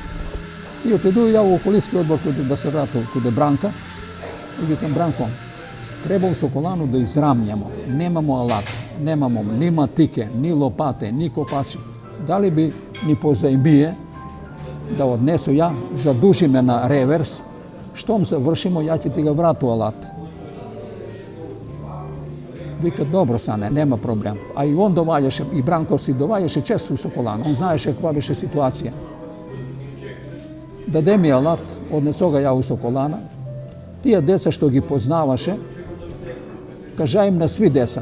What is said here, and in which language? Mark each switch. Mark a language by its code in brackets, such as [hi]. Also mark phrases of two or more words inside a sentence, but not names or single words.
[sr] I otidu ja u okolijski odbor da se vratim kod Branka i vikam, Branko, Treba u Sokolanu da izramljamo. Nemamo alat, nemamo ni matike, ni lopate, ni kopači. Da li bi ni pozajmije da odnesu ja, zaduži me na revers, štom završimo, ja ću ti ga vratu alat. [mk] Вика, добро, Сане, нема проблем. А и он доваѓаше, и Бранков си доваѓаше често у Соколана. Он знаеше каква беше ситуација. Даде ми алат, однесо га ја у Соколана. Тие деца што ги познаваше, кажа им на сви деца.